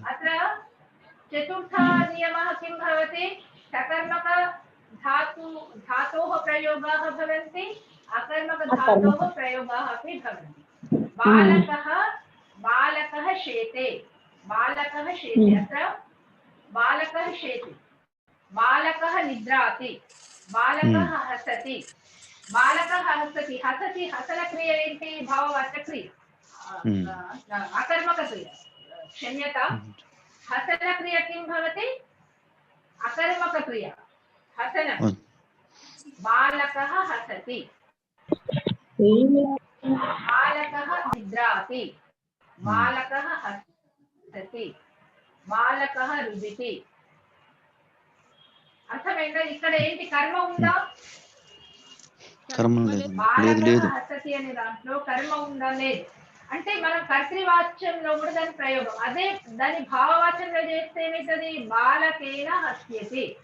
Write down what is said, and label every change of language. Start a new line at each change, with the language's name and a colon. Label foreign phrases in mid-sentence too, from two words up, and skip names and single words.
Sanskrit: अत्र चतुर्थः नियमः किं भवति सकर्मक धातोः प्रयोगाः भवन्ति अकर्मक धातोः प्रयोगाः अपि भवन्ति बालकः शेते अत्र बालकः शेते बालकः निद्राति बालकः हसति हसति हसनक्रिया ఏంటి భావవాచక్రియ अकर्मकक्रिया क्षम्यतां हसनक्रिया किं भवति अकर्मकक्रिया हसन बालकः हसति बालकः निद्राति बालकः हसति బాలకః రుదితి
Telugu: అర్థమైందా ఇక్కడ ఏంటి కర్మ ఉందా కర్మ లేదు
Sanskrit: బాలకః హసతి
Telugu: అనే దాంట్లో కర్మ ఉందా లేదు అంటే మనం కర్తృవాచ్యంలో కూడా దాని ప్రయోగం అదే దాని భావవాచ్యంలో చేస్తే ఏమవుతుంది
Sanskrit: బాలకేన హస్యతి